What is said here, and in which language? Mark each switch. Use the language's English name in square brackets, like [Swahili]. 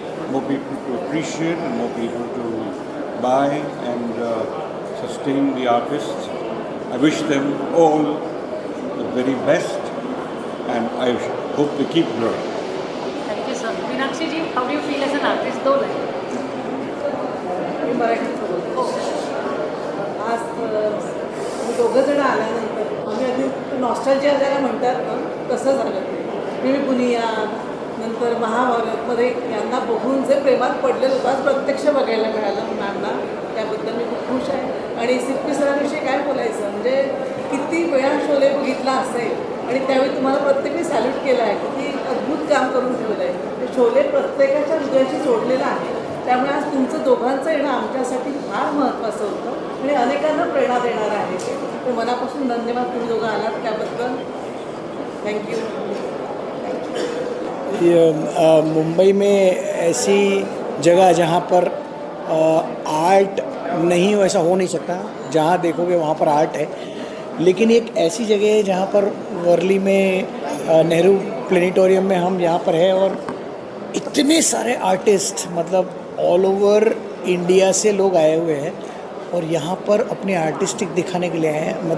[English] More people to appreciate and more people to buy and sustain the artists. I wish them all the very best, and I hope they keep growing. Thank you, sir. Meenakshi ji, how do you feel as an artist? [Hindi] दो line. [Marathi] मी मराठीत बोलतो. आज मी दोघं जण आल्यानंतर आम्ही आधी nostalgia ज्याला म्हणतात ना तसं झालं ते. मी पुनिया नंतर महाभारतमध्ये यांना बघून जे प्रेमात पडलेलं होतं आज प्रत्यक्ष बघायला मिळालं मॅमना, त्याबद्दल मी खूप खुश आहे. आणि सिप्पी सरांविषयी काय बोलायचं, म्हणजे किती वेळा शोले बघितला असेल आणि त्यावेळी तुम्हाला प्रत्येकाने सॅल्यूट केलं आहे, किती अद्भुत काम करून ठेवलं आहे. ते शोले प्रत्येकाच्या हृदयाशी जोडलेलं आहे. त्यामुळे आज तुमचं दोघांचं येणं आमच्यासाठी फार महत्त्वाचं होतं आणि अनेकांना प्रेरणा देणार आहे. तर मनापासून धन्यवाद तुम्ही दोघं आलात त्याबद्दल. [English] Thank you. [Hindi] मुंबई में ऐसी जगह जहाँ पर आर्ट नहीं वैसा हो नहीं सकता, जहाँ देखोगे वहाँ पर आर्ट है. लेकिन एक ऐसी जगह है जहाँ पर वर्ली में नेहरू प्लेनेटोरियम में हम यहाँ पर है और इतने सारे आर्टिस्ट मतलब [English] all over India [Hindi] से लोग आए हुए हैं और यहाँ पर अपने आर्टिस्टिक दिखाने के लिए आए हैं.